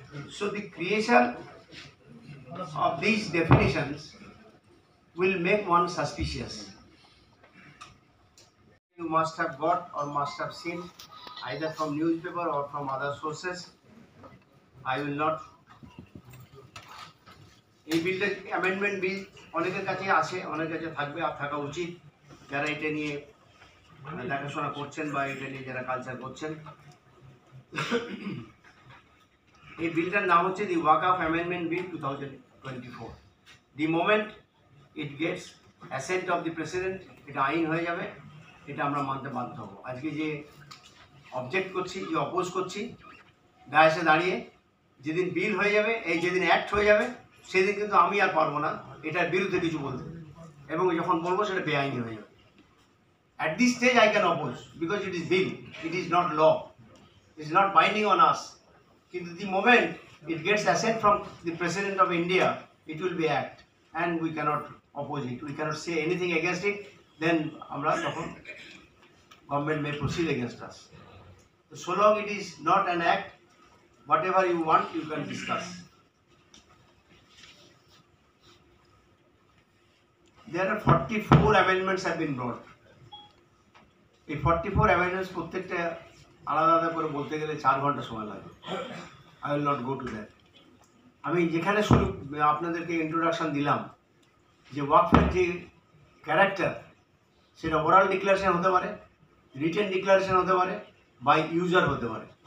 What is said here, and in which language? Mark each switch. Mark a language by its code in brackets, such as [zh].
[en] So the creation of these definitions will make one suspicious. You must have got or must have seen either from newspaper or from other sources. I will not. [bn] এই বিলটা amendment bill অনেকের কাছে আছে, অনেকের কাছে থাকবে, আর থাকা উচিত যারা এটা নিয়ে দেখাশোনা করছেন বা এটা নিয়ে যারা কালচার করছেন। এই বিলটার নাম হচ্ছে দি ওয়াকফ amendment bill 2024. [en] the moment it gets assent of the president, [bn] এটা আইন হয়ে যাবে, এটা আমরা মানতে বাধ্য হবো। আজকে যে অবজেক্ট করছি, যে অপোজ করছি দাঁড়িয়ে দাঁড়িয়ে, যেদিন বিল হয়ে যাবে, এই যেদিন অ্যাক্ট হয়ে যাবে, সেদিন কিন্তু আমি আর পারবো না এটার বিরুদ্ধে কিছু বলতে, এবং যখন বলবো সেটা বেআইনি হয়ে যাবে। [en] At this stage I can oppose because it is bill, it is not law, it is not binding on us. [bn] কিন্তু [en] the moment it gets assent from the President of India, it will be act and we cannot oppose it, we cannot say anything against it, then [bn] আমরা তখন [en] government may proceed against us. So long it is not an act, whatever you want you can discuss. There are 44 amendments have been brought. [bn] এই 44 amendments প্রত্যেকটা আলাদা আলাদা করে বলতে গেলে 4 ঘন্টা সময় লাগবে। [en] I will not go to that. [bn] আমি যেখানে শুরু আপনাদেরকে ইন্ট্রোডাকশন দিলাম যে ওয়াকফের যে ক্যারেক্টার, সেটা ওরাল ডিক্লারেশন হতে পারে, রিটেন ডিক্লারেশন হতে পারে, বাই ইউজার হতে পারে।